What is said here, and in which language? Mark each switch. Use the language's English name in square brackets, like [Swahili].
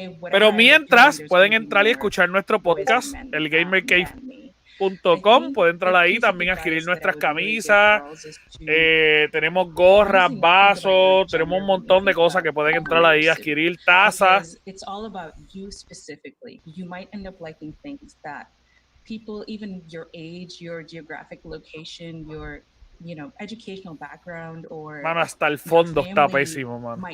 [Spanish] Pero mientras, pueden entrar y escuchar nuestro podcast, el gamercave.com, pueden entrar ahí, también adquirir nuestras camisas, tenemos gorras, vasos, tenemos un montón de cosas que pueden entrar ahí, adquirir tazas. [English] It's all about you specifically. You might end up liking things that people, even your age, your geographic location, your educational background, or [Spanish] mano, hasta el fondo está pésimo, mano.